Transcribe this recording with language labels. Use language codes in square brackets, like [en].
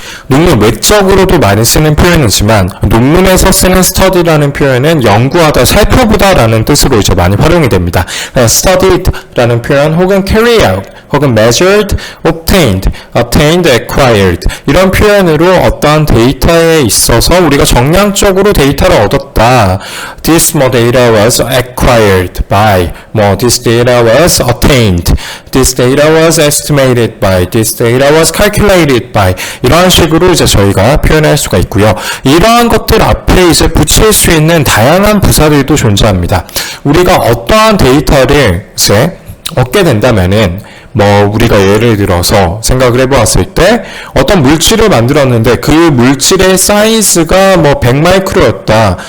[ko] 논문 외적으로도 많이 쓰는 표현이지만 논문에서 쓰는 study라는 표현은 연구하다, 살펴보다라는 뜻으로 이제 많이 활용이 됩니다. studied라는 표현 혹은 [en] carry out [ko] 혹은 measured, obtained, acquired 이런 표현으로 어떠한 데이터에 있어서 우리가 정량적으로 데이터를 얻었다. [en] This data was acquired by, this data was obtained, this data was estimated by, this data was calculated by [ko] 이러한 식으로 이제 저희가 표현할 수가 있고요. 이러한 것들 앞에 이제 붙일 수 있는 다양한 부사들도 존재합니다. 우리가 어떠한 데이터를 이제 얻게 된다면은 우리가 예를 들어서 생각을 해보았을 때 어떤 물질을 만들었는데 그 물질의 사이즈가 100마이크로였다.